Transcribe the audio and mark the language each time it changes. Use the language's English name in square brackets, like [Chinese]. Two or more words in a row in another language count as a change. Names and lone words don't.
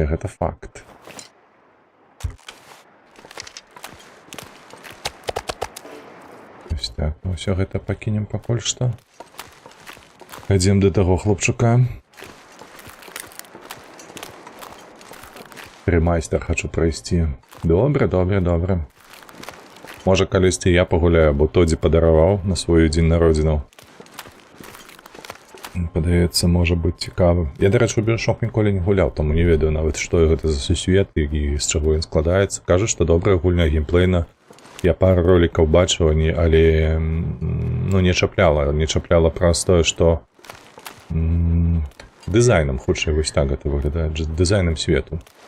[Russian] Это факт. [Ukrainian] Ось так. [Belarusian] Ну все гэта пакінем пакуль што. Ідзем да таго хлопчука. Ремайстер хочу пройсці. [Ukrainian] Добре, добре, добре. [Belarusian] Можа, калісьці я пагуляю, бо Тодзі падараваў на свой дзень народзінаў. Падаецца, можа быць цікавым. Я, дарэчы, у Біошок ніколі не гуляў, таму не ведаю нават, што гэта за сусвет і з чаго ён складаецца. Кажуць, што добрая гульня геймплейна. Я пару ролікаў бачыў, але ну, не чапляла праз тое, што дызайнам, хутчэй вось так гэта выглядае, дызайнам свету.